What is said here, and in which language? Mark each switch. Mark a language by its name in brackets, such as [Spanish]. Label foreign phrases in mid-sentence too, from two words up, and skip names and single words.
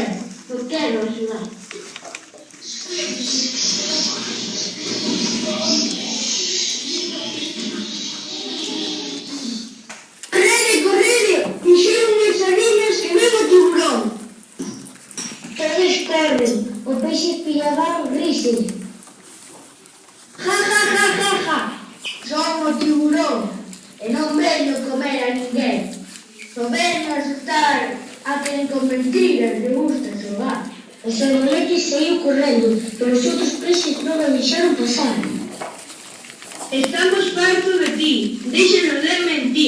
[Galician] Eu quero axudar. Correde, correde! Dixeron as sardiñas que ven o tiburón. todos corren. O peixe pillabán rise. Ja, ja, ja, ja, ja. Son o tiburón e non veño comer a ninguén. Só veño asustar a quen con mentiras le gusta xogar. O salmonete saiu correndo, pero os outros peixes non o deixaron pasar. Estamos fartos de ti, déxenos de mentir.